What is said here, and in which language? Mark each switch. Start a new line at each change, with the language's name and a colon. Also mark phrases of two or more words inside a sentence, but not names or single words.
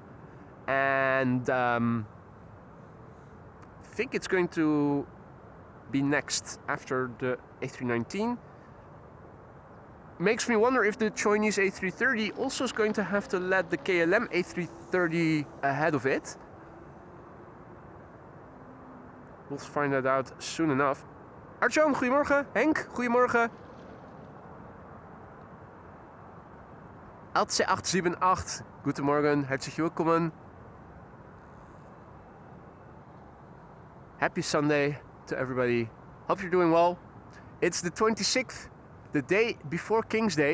English: And I think it's going to be next after the A319. Makes me wonder if the Chinese A330 also is going to have to let the KLM A330 ahead of it. We'll find that out soon enough.
Dutch: Artjoom, goedemorgen. Henk, goedemorgen. AC878.
German: Guten Morgen, herzlich willkommen.
English: Happy Sunday to everybody. Hope you're doing well. It's the 26th, the day before King's Day.